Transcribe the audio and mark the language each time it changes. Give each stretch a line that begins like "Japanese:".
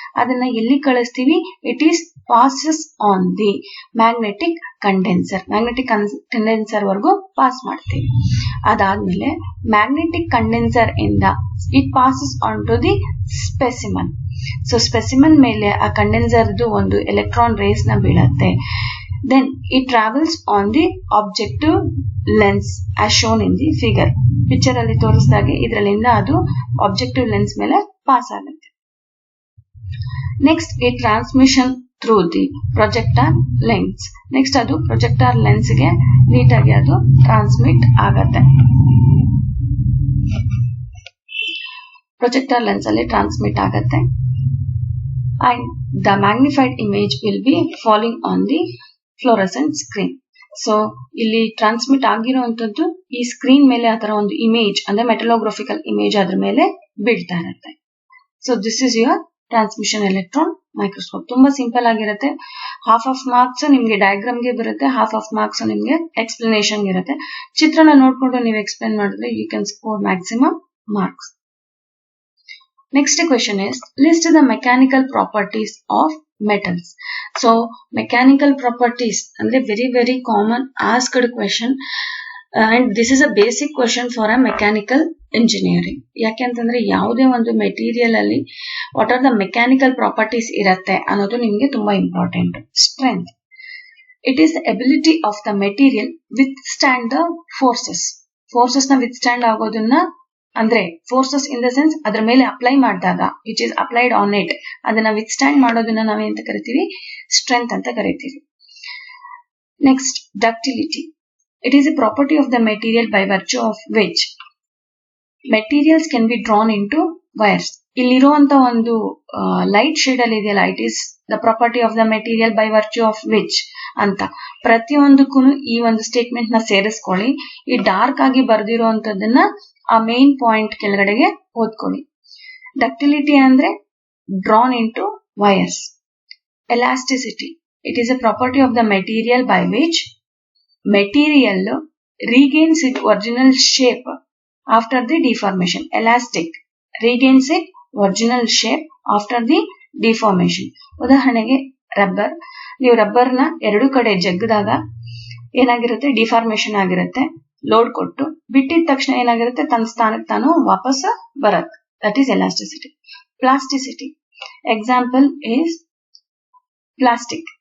Kannada: ಅದನ್ನ ಎಲ್ಲಿ ಕಳಿಸ್ತೀವಿ?
English: It is passes on the magnetic condenser.
Kannada: Magnetic condenser ವರೆಗೂ ಪಾಸ್ ಮಾಡ್ತೀವಿ.
English: ಅದಾದ್ಮೇಲೆ magnetic condenser ಇಂದ it passes on to the specimen.
Kannada: So specimen ಮೇಲೆ ಆ ಕಂಡೆನ್ಸರ್ದು ಒಂದು ಎಲೆಕ್ಟ್ರಾನ್ ರೇಸ್ ನ ಬೀಳತ್ತೆ.
English: Then it travels on the objective lens as shown in the figure.
Kannada: Picture ಅಲ್ಲಿ ತೋರಿಸಿದಾಗೆ ಇದರಲ್ಲಿಂದ ಅದು ಆಬ್ಜೆಕ್ಟಿವ್ ಲೆನ್ಸ್ ಮೇಲೆ ಪಾಸ್ ಆಗುತ್ತೆ.
English: Next ಈ transmission through the projector lens.
Kannada: Next ಅದು ಪ್ರೊಜೆಕ್ಟರ್ ಲೆನ್ಸ್ ಗೆ ನೀಟಾಗಿ ಅದು ಟ್ರಾನ್ಸ್ಮಿಟ್ ಆಗತ್ತೆ. ಪ್ರೊಜೆಕ್ಟರ್ ಲೆನ್ಸ್ ಅಲ್ಲಿ ಟ್ರಾನ್ಸ್ಮಿಟ್ ಆಗುತ್ತೆ
English: and the magnified image will be falling on the fluorescent screen.
Kannada: So ಇಲ್ಲಿ ಟ್ರಾನ್ಸ್ಮಿಟ್ ಆಗಿರುವಂತದ್ದು ಈ ಸ್ಕ್ರೀನ್ ಮೇಲೆ ಆತರ ಒಂದು ಇಮೇಜ್ ಅಂದ್ರೆ ಮೆಟಲೋಗ್ರಫಿಕಲ್ ಇಮೇಜ್ ಅದ್ರ ಮೇಲೆ ಬೀಳ್ತಾ ಇರುತ್ತೆ.
English: So this is your transmission electron microscope.
Kannada: ತುಂಬಾ ಸಿಂಪಲ್ ಆಗಿರುತ್ತೆ. ಹಾಫ್ ಆಫ್ ಮಾರ್ಕ್ಸ್ ನಿಮ್ಗೆ ಡಯಾಗ್ರಾಮ್ಗೆ ಬರುತ್ತೆ, ಹಾಫ್ ಆಫ್ ಮಾರ್ಕ್ಸ್ ನಿಮ್ಗೆ ಎಕ್ಸ್ಪ್ಲನೇಷನ್ ಇರುತ್ತೆ. ಚಿತ್ರನ ನೋಡ್ಕೊಂಡು ನೀವು ಎಕ್ಸ್ಪ್ಲೇನ್ ಮಾಡಿದ್ರೆ
English: You can score maximum marks. Next question is, list the mechanical properties of metals. So, mechanical properties ಅಂದ್ರೆ very common asked question and this is a basic question for a mechanical engineering.
Kannada: ಯಾಕೆಂತಂದ್ರೆ ಯಾವುದೇ ಒಂದು material ಅಲ್ಲಿ
English: what are the mechanical properties
Kannada: ಇರುತ್ತೆ ಅನ್ನೋದು ನಿಮಗೆ ತುಂಬಾ important.
English: strength, it is the ability of the material withstand the forces ನ withstand ಆಗೋದನ್ನ, ಅಂದ್ರೆ forces in the sense
Kannada: ಅದ್ರ ಮೇಲೆ ಅಪ್ಲೈ ಮಾಡಿದಾಗ
English: which is applied on it,
Kannada: ಅದನ್ನ ವಿತ್ ಸ್ಟ್ಯಾಂಡ್ ಮಾಡೋದನ್ನ ನಾವೇಂತ ಕರಿತೀವಿ, ಸ್ಟ್ರೆಂತ್ ಅಂತ ಕರಿತೀವಿ.
English: Next, ductility, it is a property of the material by virtue of which materials can be drawn into wires.
Kannada: ಇಲ್ಲಿರುವಂತ ಒಂದು light shade ಅಲ್ಲಿ ಇದೆಯಲ್ಲ,
English: It is the property of the material by virtue of which ಅಂತ.
Kannada: ಪ್ರತಿಯೊಂದಕ್ಕೂ ಈ ಒಂದು statement ನ ಸೇರಿಸ್ಕೊಳ್ಳಿ. ಈ dark ಆಗಿ ಬರ್ದಿರುವಂತದನ್ನ ಆ ಮೇನ್ ಪಾಯಿಂಟ್ ಕೆಳಗಡೆಗೆ ಓದ್ಕೊಳ್ಳಿ.
English: Ductility ಅಂದ್ರೆ drawn into wires. Elasticity, it is a property of the material by which material regains its original shape after the deformation. Elastic regains its original shape after the deformation.
Kannada: ಉದಾಹರಣೆಗೆ rubber, ನೀವು rubber ನ ಎರಡು ಕಡೆ ಜಗ್ಗದಾಗ ಏನಾಗಿರುತ್ತೆ, deformation ಆಗಿರುತ್ತೆ. Load ಕೊಟ್ಟು ಬಿಟ್ಟಿದ ತಕ್ಷಣ ಏನಾಗಿರುತ್ತೆ, ತನ್ನ ಸ್ಥಾನಕ್ಕೆ ತಾನು ವಾಪಸ್ ಬರುತ್ತೆ.
English: That is elasticity. Plasticity, example is plastic.